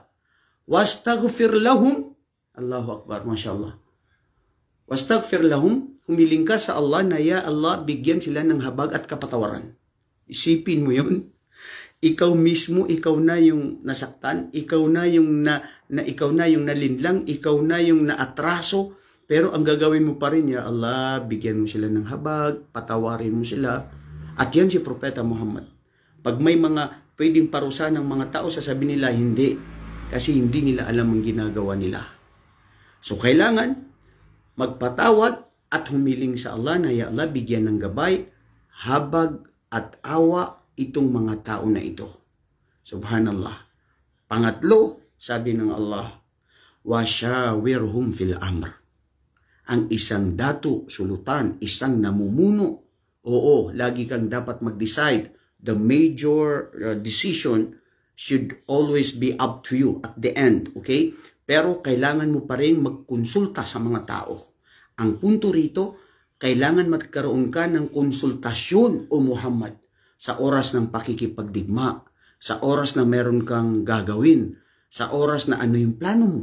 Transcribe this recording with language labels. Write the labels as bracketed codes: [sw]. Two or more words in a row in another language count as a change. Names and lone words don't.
[ar] واستغفر لهم، الله أكبر، ما شاء الله. واستغفر لهم, [tl] humiling ka sa Allah na [ar] يا الله, [tl] bigyan sila ng habag at kapatawaran. Isipin mo yun. Ikaw mismo, ikaw na yung nasaktan, ikaw na yung ikaw na yung nalinlang, ikaw na yung naatraso, pero ang gagawin mo pa rin, [ar] يا الله, [tl] bigyan mo sila ng habag, patawarin mo sila. At yan si Propeta Muhammad. Pag may mga pwedeng parusa ng mga tao, sasabihin nila hindi, kasi hindi nila alam ang ginagawa nila. So kailangan magpatawad at humiling sa Allah na [ar] يا الله, [tl] bigyan ng gabay, habag at awa itong mga tao na ito. Subhanallah. Pangatlo, sabi ng Allah, [ar] وشاورهم في الأمر. [tl] Ang isang dato, sultan, isang namumuno, oo, lagi kang dapat mag-decide. [en] The major decision should always be up to you at the end, okay? [tl] Pero kailangan mo pa rin magkonsulta sa mga tao. Ang punto rito, kailangan magkaroon ka ng konsultasyon, o Muhammad, sa oras ng pakikipagdigma, sa oras na meron kang gagawin, sa oras na ano yung plano mo.